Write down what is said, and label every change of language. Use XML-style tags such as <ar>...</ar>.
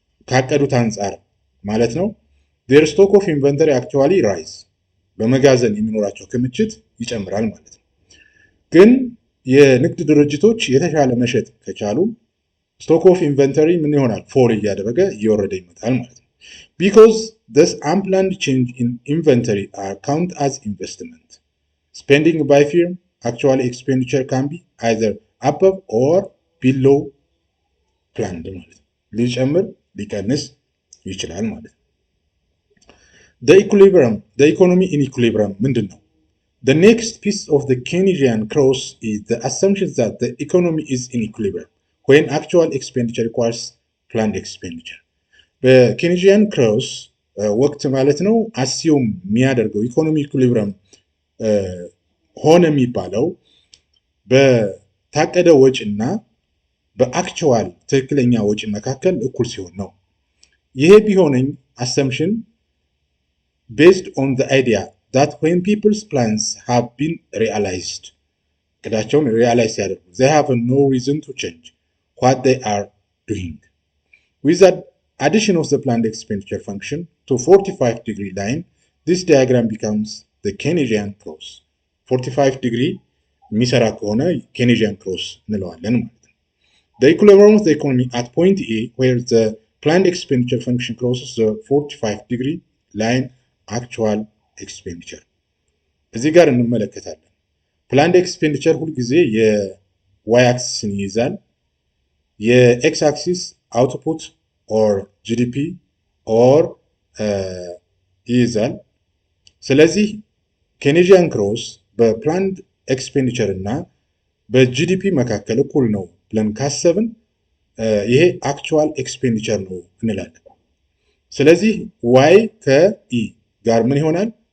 <am>ካቀዱት አንጻር ማለት ነው</am> <en>their stock of inventory actually rise</en> <am>በመጋዘን የሚኖራቸው ክምችት ይጨምራል ማለት ነው። ግን የንግድ ድርጅቶች የተሻለ መሸጥ ከቻሉ</am> <en>stock of inventory</en> <am>ምን ይሆናል? ፎል እያደረገ እየወረደ ይመጣል ማለት ነው።</am> <en>because this unplanned change in inventory are count as investment. Spending by firm actual expenditure can be either above or below planned</en> <am>ማለት ነው። ሊጨምር ሊቀንስ ይችላል ማለት ነው።</am> <en>the economy in equilibrium</en> <am>ምንድን ነው?</am> <en>The next piece of the Keynesian cross is the assumption that the economy is in equilibrium when actual expenditure requires planned expenditure.</en> <am>በኬኒጂያን ክሮስ ወቅት ማለት ነው አሲዩም የሚያደርገው ኢኮኖሚ ኢኩሊብሪየም ሆነ የሚባለው በታቀደ ወጪና በአክቹዋል ትክክለኛ ወጪ መካከል እኩል ሲሆን ነው። ይሄ ቢሆነኝ</am> <en>assumption based on the idea that when people's plans have been realized</en> <am>ቅዳቸውን realize ያደርጉ</am> <en>they have no reason to change what they are doing. With the addition of the planned expenditure function to 45-degree line, this diagram becomes the Keynesian cross. 45 degree</en> <am>የሚሰራ ከሆነ</am> <en>Keynesian cross</en> <am>እንለዋለን ማለት ነው።</am> <en>The equilibrium of the economy at point A where the planned expenditure function crosses the 45-degree line actual expenditure.</en> <am>እዚህ ጋር እንመለከታለን። ፕላንድ ኤክስፔንዲቸር ሁልጊዜ የዋይ አክሲስን ይይዛል። የኤክስ አክሲስ አውትፑት ኦር ጂዲፒ ኦር ይይዛል። ስለዚህ ኬኔጂያን ክሮስ በፕላንድ ኤክስፔንዲቸር እና በጂዲፒ መካከል እኩል ነው ብለን ካሰብን ይሄ አክቹዋል ኤክስፔንዲቸር ነው እንላለን። ስለዚህ ዋይ ከኢ ጋር ምን ይሆናል?</am>